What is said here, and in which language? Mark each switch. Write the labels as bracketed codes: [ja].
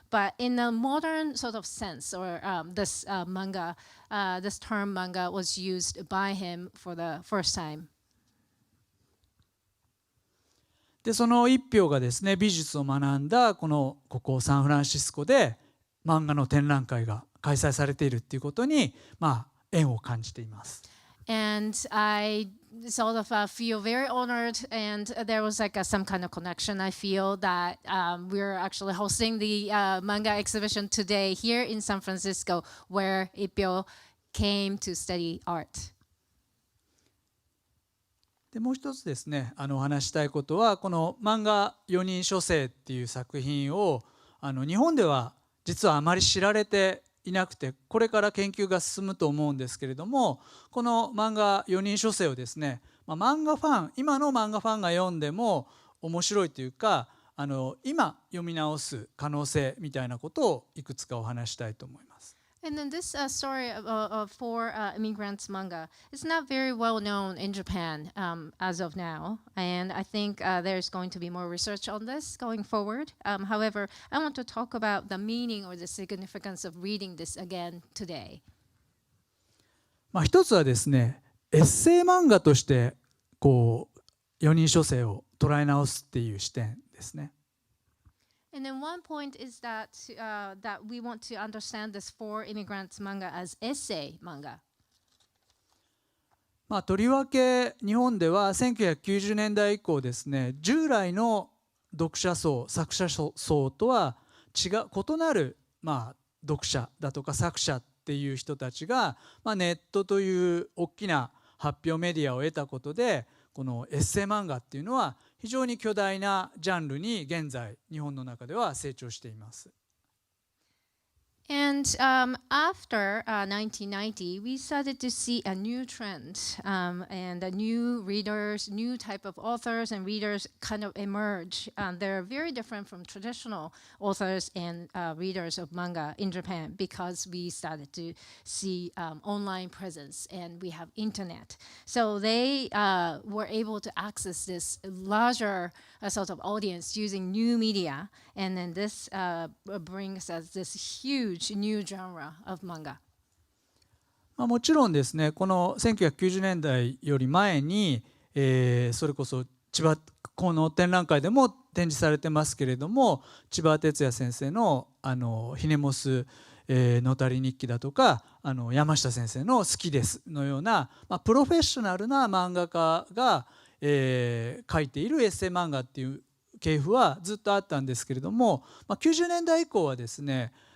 [en] But in a modern sort of sense, or this term manga was used by him for the first time. [ja] でその一票がですね美術を学んだここサンフランシスコで漫画の展覧会が開催されているっていうことに縁を感じています。 [en] And I sort of feel very honored, and there was like some kind of connection. I feel that we're actually hosting the manga exhibition today here in San Francisco, where Ippyo came to study art. [ja] でもう一つですね、お話したいことはこの漫画4人書生っていう作品を日本では実はあまり知られていなくて、これから研究が進むと思うんですけれども、この漫画4人書生をですね、漫画ファン、今の漫画ファンが読んでも面白いというか、今読み直す可能性みたいなことをいくつかお話したいと思います。 [en] And then this story of four immigrants manga is not very well known in Japan as of now, and I think there's going to be more research on this going forward. However, I want to talk about the meaning or the significance of reading this again today. [ja] 一つはですね、エッセイ漫画としてこう4人書生を捉え直すっていう視点ですね。 [en] And then one point is that that we want to understand this four immigrants manga as essay manga. [ja] とりわけ日本では1990年代以降ですね、従来の読者層、作者層とは異なる読者だとか作者っていう人たちが、ネットという大きな発表メディアを得たことで、このエッセイ漫画っていうのは非常に巨大なジャンルに現在日本の中では成長しています。 [en] And after 1990, we started to see a new trend and new readers, new type of authors and readers kind of emerge. They're very different from traditional authors and readers of manga in Japan because we started to see online presence and we have internet. So they were able to access this larger sort of audience using new media, and then this brings us this huge new genre of manga. [ja] もちろんですね、この1990年代より前に、それこそこの展覧会でも展示されてますけれども、千葉哲也先生のひねもすのたり日記だとか山下先生の好きですのような、プロフェッショナルな漫画家が、書いているエッセイ漫画っていう系譜はずっとあったんですけれども、90年代以降はですね、